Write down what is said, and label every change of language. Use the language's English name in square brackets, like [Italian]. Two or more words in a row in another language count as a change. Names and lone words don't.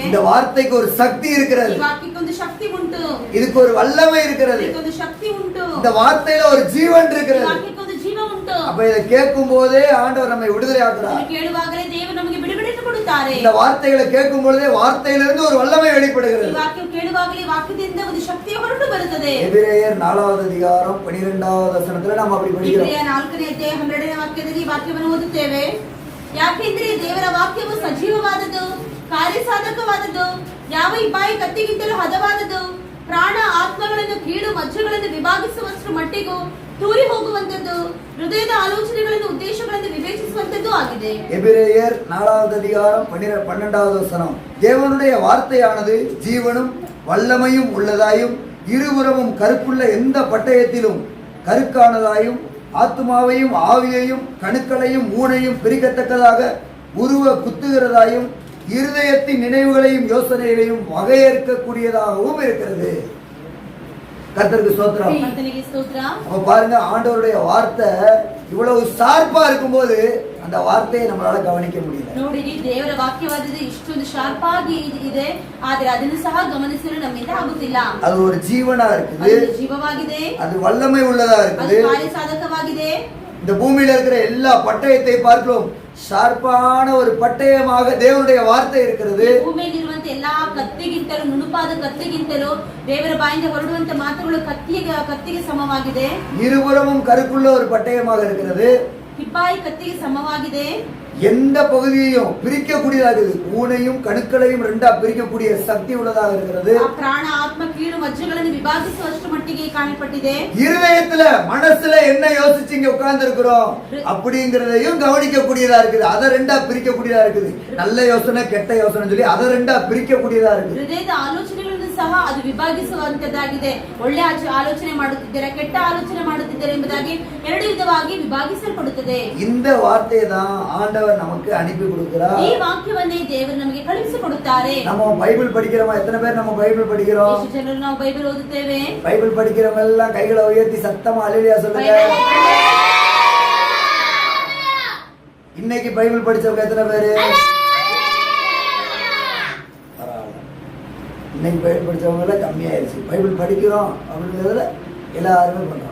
[Tamil] இந்த வார்த்தைக்கு ஒரு சக்தி இருக்கிறது. [Kannada] ಈ ವಾಕ್ಯಕ್ಕೆ ಒಂದು ಶಕ್ತಿ ಉಂಟು. [Tamil] இதுக்கு ஒரு வல்லமை இருக்கிறது. [Kannada] ಇದಕ್ಕೆ ಒಂದು ಶಕ್ತಿ ಉಂಟು. [Tamil] இந்த வார்த்தையில ஒரு ஜீவன் [Kannada] ಈ [Tamil] இருக்கிறது. [Kannada] ವಾಕ್ಯಕ್ಕೆ ಒಂದು ಜೀವ ಉಂಟು. [Tamil] அப்ப இதை கேட்கும் போதே ஆண்டவர் நம்மை விடுதலை ஆக்குறார். [Kannada] ಇದನ್ನು ಕೇಳುವಾಗಲೇ ದೇವರು ನಮಗೆ ಬಿಡುಗಡೆಯನ್ನು ಕೊಡುತ್ತಾರೆ. [Tamil] இந்த வார்த்தைகளை கேட்கும் பொழுதே வார்த்தையிலிருந்து ஒரு வல்லமை [Kannada] ಈ [Tamil] வெளிப்படுகிறது. [Kannada] ವಾಕ್ಯ ಕೇಳುವಾಗಲೇ ವಾಕ್ಯದಿಂದ ಒಂದು ಶಕ್ತಿ ಹೊರಟು ಬರುತ್ತದೆ. [Tamil] எபிரேயர் 4வது அதிகாரம் 12வது வசனத்துல நாம் அப்படி படிக்கிறோம். [Kannada] ಇಬ್ರಿಯ 4ನೇ ಅಧ್ಯಾಯ 12ನೇ ವಾಕ್ಯದಲ್ಲಿ ಈ ವಾಕ್ಯವನ್ನು ಓದುತ್ತೇವೆ. ಯಾಕೆಂದ್ರೆ ದೇವರ ವಾಕ್ಯವು ಸಜೀವವಾದದ್ದು, ಕಾರ್ಯಸಾಧಕವಾದದ್ದು, ಯಾವ ಇಬ್ಬಾಯಿ ಕತ್ತಿಗಿಂತಲೂ ಹದವಾದದ್ದು, ಪ್ರಾಣ ಆತ್ಮಗಳನ್ನು ಕೀಳು ಮಜ್ಜೆಗಳನ್ನು ವಿಭಾಗಿಸುವಷ್ಟು ಮಟ್ಟಿಗೂ ತೂರಿ ಹೋಗುವಂತದ್ದು, ಹೃದಯದ ಆಲೋಚನೆಗಳನ್ನು ಉದ್ದೇಶಗಳನ್ನು ವಿವೇಚಿಸುವಂತದ್ದು ಆಗಿದೆ. [Tamil] எபிரேயர் 4வது அதிகாரம் 12வது வசனம், தேவனுடைய வார்த்தையானது ஜீவனும் வல்லமையும் உள்ளதாயும் இருபுறமும் கருப்புள்ள எந்த பட்டயத்திலும் கருக்கானதாயும் ஆத்துமாவையும் ஆவியையும் கணுக்களையும் மூனையும் பிரிக்கத்தக்கதாக உருவ குத்துகிறதாயும் இருதயத்தின் நினைவுகளையும் யோசனைகளையும் வகையறுக்கக்கூடியதாகவும் இருக்கிறது. கர்த்தருக்கு ஸ்தோத்திரம். [Kannada] ಕರ್ತನಿಗೆ ಸ್ತೋತ್ರ. [Tamil] அப்ப பாருங்க, ஆண்டவருடைய வார்த்தை இவ்வளவு ஷார்ப்பா இருக்கும்போது அந்த வார்த்தையை நம்மளால கவனிக்க முடியல. [Kannada] ನೋಡಿರಿ, ದೇವರ ವಾಕ್ಯವಾದದ್ದು ಇಷ್ಟೊಂದು ಶಾರ್ಪ್ ಆಗಿ ಇದೆ, ಆದ್ರೆ ಅದನ್ನು ಸಹ ಗಮನಿಸಲು ನಮ್ಮಿಂದ ಆಗುತ್ತಿಲ್ಲ. [Tamil] அது ஒரு ஜீவனா இருக்குது, [Kannada] ಅದು ಜೀವವಾಗಿದೆ, [Tamil] அது வல்லமை உள்ளதா [Kannada] ಅದು [Tamil] இருக்குது. [Kannada] ಕಾರ್ಯಸಾಧಕವಾಗಿದೆ. [Tamil] இந்த பூமியில இருக்கிற எல்லா பட்டயத்தை பார்க்கிறோம், ஷார்ப்பான ஒரு பட்டயமாக தேவனுடைய வார்த்தை இருக்கிறது. [Kannada] ಭೂಮಿಯಲ್ಲಿರುವಂತ ಎಲ್ಲಾ ಕತ್ತಿಗಿಂತಲೂ, ನುಣುಪಾದ ಕತ್ತಿಗಿಂತಲೂ ದೇವರ ಬಾಯಿಂದ ಹೊರಡುವಂತ ಮಾತುಗಳು ಕತ್ತಿಗೆ ಸಮವಾಗಿದೆ. [Tamil] இருபுறமும் கருக்குள்ள ஒரு பட்டயமாக இருக்கிறது. [Kannada] ಹಿಪ್ಪಾಯಿ ಕತ್ತಿಗೆ ಸಮವಾಗಿದೆ. [Tamil] எந்த பகுதியையும் பிரிக்கக்கூடியதாக இருக்குது. ஊனையும் கணுக்களையும் ரெண்டா பிரிக்கக்கூடிய சக்தி உள்ளதாக இருக்கிறது. [Kannada] ಆ ಪ್ರಾಣ ಆತ್ಮ ಕೀಳು ಮಜ್ಜೆಗಳನ್ನು ವಿಭಾಗಿಸುವಷ್ಟು ಮಟ್ಟಿಗೆ ಕಾಣಲ್ಪಟ್ಟಿದೆ. [Tamil] இருதயத்துல மனசுல என்ன யோசிச்சு இங்க உட்கார்ந்து இருக்கிறோம் அப்படிங்கறதையும் கவனிக்கக்கூடியதா இருக்குது. அதை ரெண்டா பிரிக்கக்கூடியதா இருக்குது. நல்ல யோசனை, கெட்ட யோசனை சொல்லி அதை ரெண்டா பிரிக்கக்கூடியதா இருக்குது. [Kannada] ಹೃದಯದ ಆಲೋಚನೆಗಳನ್ನು ಸಹ ಅದು ವಿಭಾಗಿಸುವಂತದ್ದಾಗಿದೆ. ಒಳ್ಳೆ ಆಲೋಚನೆ ಮಾಡುತ್ತಿದ್ದಾರೆ, ಕೆಟ್ಟ ಆಲೋಚನೆ ಮಾಡುತ್ತಿದ್ದಾರೆ ಎಂಬುದಾಗಿ ಎರಡು ವಿಧವಾಗಿ ವಿಭಾಗಿಸಲ್ಪಡುತ್ತದೆ. [Tamil] இந்த வார்த்தையை தான் ஆண்டவர் நமக்கு அனுப்பி கொடுக்கிறார். [Kannada] ಈ ವಾಕ್ಯವನ್ನೇ ದೇವರು ನಮಗೆ ಕಳುಹಿಸಿಕೊಡುತ್ತಾರೆ. [Tamil] நம்ம பைபிள் படிக்கிறோமா? எத்தனை பேர் நம்ம பைபிள் படிக்கிறோம்? [Kannada] ಎಷ್ಟು ಜನರು ನಾವು ಬೈಬಲ್ ಓದುತ್ತೇವೆ? [Tamil] பைபிள் படிக்கிறவங்க எல்லாம் கைகளை உயர்த்தி சத்தமா அல்லேலூயா சொல்லுங்க. இன்னைக்கு பைபிள் படிச்சவங்க எத்தனை பேரு? இன்னைக்கு பைபிள் படிச்சவங்க எல்லாம் கம்மியாயிருச்சு. பைபிள் படிக்கிறோம் அப்படிங்கிறதுல எல்லாருமே பண்றோம்.